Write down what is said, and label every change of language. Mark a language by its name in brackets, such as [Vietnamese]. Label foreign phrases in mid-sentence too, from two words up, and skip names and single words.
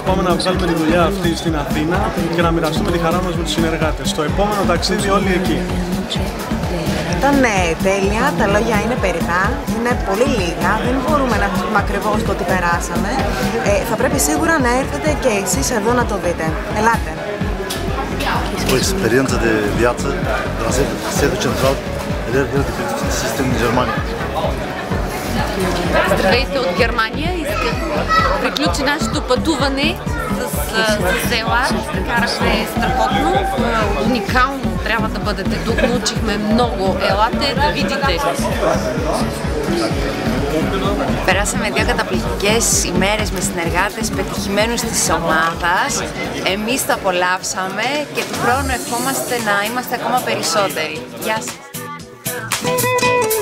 [Greek] Πάμε να βγάλουμε τη δουλειά αυτή στην Αθήνα και να μοιραστούμε τη χαρά μας με τους συνεργάτες. Στο επόμενο ταξίδι όλοι εκεί. Ήταν τέλεια, τα λόγια είναι περιτά, είναι πολύ λίγα, δεν μπορούμε να πούμε ακριβώς το τι περάσαμε. Θα πρέπει σίγουρα να έρθετε και εσείς εδώ να το δείτε. Ελάτε! [Romanian] o experiență de viață la sediul central Alert Health Business System din Germania. [Bulgarian] Здравейте от Германия. Приключи нашето пътуване с Елар. Карахме страхотно, уникално. Трябва да бъдете тук. Nauчихме много. Елате да видите. [Greek] Περάσαμε 2 καταπληκτικές ημέρες με συνεργάτες πετυχημένους της ομάδας. Εμείς τα απολαύσαμε και του χρόνου ευχόμαστε να είμαστε ακόμα περισσότεροι. Γεια σας!